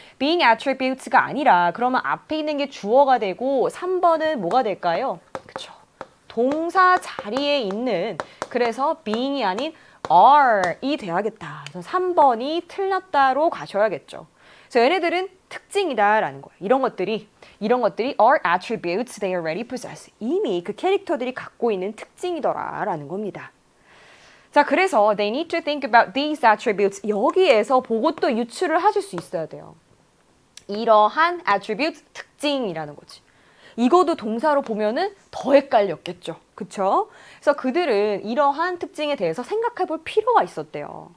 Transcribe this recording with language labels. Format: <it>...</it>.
<ko>being attributes가 아니라 그러면 앞에 있는 게 주어가 되고 3번은 뭐가 될까요? 그쵸. 동사 자리에 있는 그래서 being이 아닌 are이 돼야겠다. 그래서 3번이 틀렸다로 가셔야겠죠. 그래서 얘네들은 특징이다라는 거예요.</ko> <en>이런 것들이 are attributes they already possess.</en> <ko>이미 그 캐릭터들이 갖고 있는 특징이더라라는 겁니다.</ko> <en>자, 그래서 they need to think about these attributes.</en> <ko>여기에서 보고 또 유추를 하실 수 있어야 돼요. 이러한 attributes, 특징이라는 거지. 이거도 동사로 보면은 더 헷갈렸겠죠. 그쵸? 그래서 그들은 이러한 특징에 대해서 생각해 볼 필요가 있었대요.</ko>